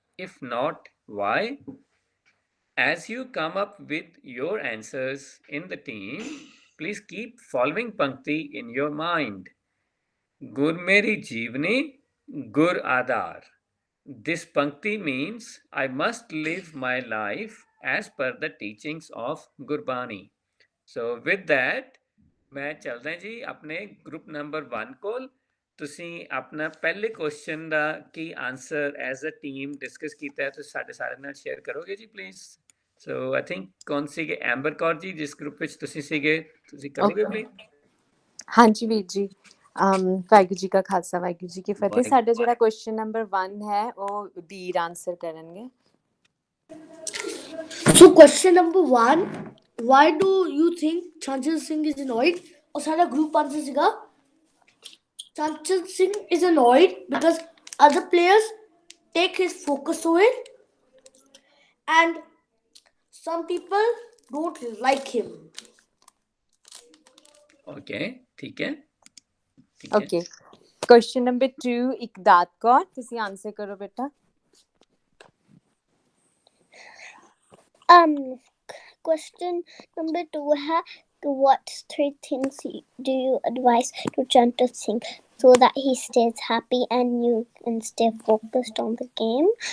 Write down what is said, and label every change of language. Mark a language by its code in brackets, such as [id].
[en] If not, why? As you come up with your answers in the team, please keep following Pankti in your mind. [pa] Gur meri jeevani, gur adar. [en] This Pankti means I must live my life as per the teachings of Gurbani. So with that, [pa] मैं चलदा जी अपने group number 1 ਕੋਲ। ਤੁਸੀਂ ਆਪਣਾ ਪਹਿਲੇ question ਦਾ Ki answer as a team discuss ਕੀਤਾ ਹੈ ਤੁਸੀਂ ਸਾਡੇ ਸਾਰੇ ਨਾਲ ਸ਼ੇਅਰ ਕਰੋਗੇ ਜੀ ਪਲੀਜ਼। ਸੋ ਆਈ ਥਿੰਕ ਕੌਣ ਸੀਗੇ ਐਂਬਰ ਕੌਰ ਜੀ ਜਿਸ ਗਰੁੱਪ ਵਿੱਚ ਤੁਸੀਂ ਸੀਗੇ, ਤੁਸੀਂ ਕਰੋਗੇ ਪਲੀਜ਼। ਹਾਂਜੀ ਵੀਰ ਜੀ, ਵਾਹਿਗੁਰੂ ਜੀ ਕਾ ਖਾਲਸਾ ਵਾਹਿਗੁਰੂ ਜੀ ਕੀ ਫਤਿਹ। ਸਾਡਾ ਜਿਹੜਾ ਕੁਐਸਚਨ ਨੰਬਰ 1 ਹੈ ਉਹ ਵੀਰ ਆਨਸਰ ਕਰਨਗੇ। [en] So question number 1, why do you think Chanchal Singh is annoyed? [pa] और सारा group answer सीगा [en] Chanchal Singh is annoyed because other players take his focus away and some people don't like him. Okay, [hi] ठीक है। [pa] Okay, question number 2 ਇਕਦਾਤ Kaur, ਤੁਸੀਂ answer ਕਰੋ ਬੇਟਾ। [en] Question number 2 है, what 3 things do you advise to Chanchal Singh so that he stays happy and you can stay focused on the game?